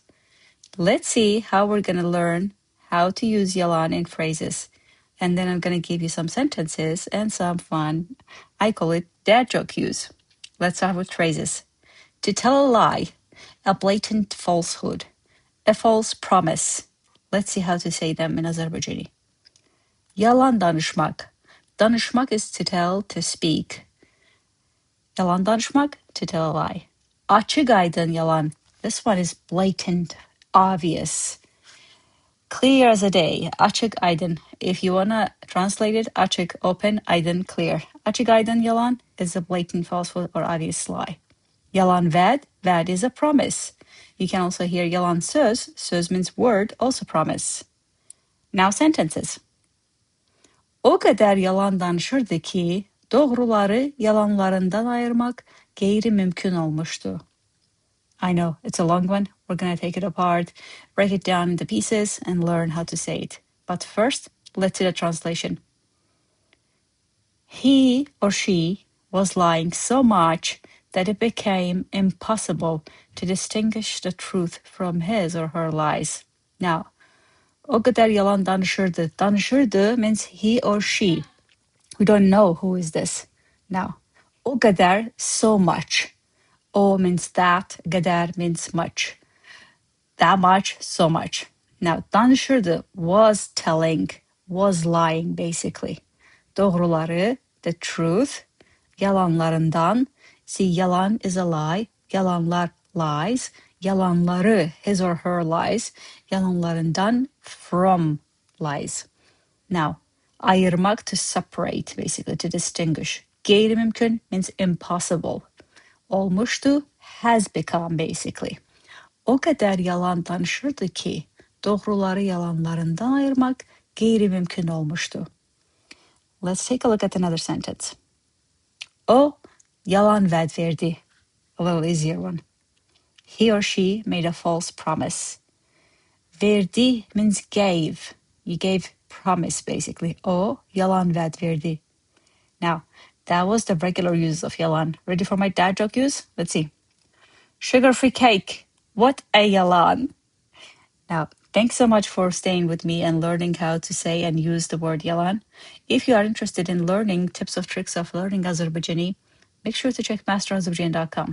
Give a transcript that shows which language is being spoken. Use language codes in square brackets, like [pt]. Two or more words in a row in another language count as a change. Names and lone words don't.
[en] Let's see how we're going to learn how to use yalan in phrases. And then I'm going to give you some sentences and some fun, I call it dad joke use. Let's start with phrases. To tell a lie, a blatant falsehood, a false promise. Let's see how to say them in Azerbaijani. [az] Yalan danışmaq. [en] Danışmaq is to tell, to speak. [az] Yalan danışmaq, [en] to tell a lie. [az] Açıq-aydın yalan. [en] This one is blatant, obvious. Clear as a day. [az] Açıq-aydın. [en] If you want to translate it, açık, open, aydın, clear. [az] Açıq-aydın yalan [en] is a blatant falsehood or obvious lie. [az] Yalan verdi. [en] Verdi is a promise. You can also hear [az] yalan söz. [en] Söz means word, also promise. Now sentences. [az] O qədər yalan danışırdı ki, doğruları yalanlarından ayırmaq qeyri mümkün olmuşdu. [en] I know, it's a long one. We're going to take it apart, break it down into pieces, and learn how to say it. But first, let's see the translation. He or she was lying so much that it became impossible to distinguish the truth from his or her lies. Now, [az] o qədər yalan danışırdı. [en] Danışırdı means he or she. We don't know who is this. Now, [az] o qədər, [en] so much. O means that, qədər means much. That much, so much. Now, danışırdı was telling, was lying basically. Doğruları, the truth. Yalanlarından, see yalan is a lie. Yalanlar, lies. Yalanları, his or her lies. Yalanlarından, from lies. Now, ayırmak, to separate, basically, to distinguish. [az] Qeyri mümkün [en] means impossible. Olmuşdu, has become, basically. [az] O qədər yalan danışırdı ki, doğruları yalanlarından ayırmaq qeyri mümkün olmuşdu. [en] Let's take a look at another sentence. [az] O yalan vəd verdi. [en] A little easier one. He or she made a false promise. Verdi means gave. You gave promise, basically. [az] O yalan vəd verdi. [en] Now, that was the regular use of yalan. Ready for my dad joke use? Let's see. Sugar-free cake. What a yalan. Now, thanks so much for staying with me and learning how to say and use the word yalan. If you are interested in learning tips of tricks of learning Azerbaijani, make sure to check masterazerbaijani.com.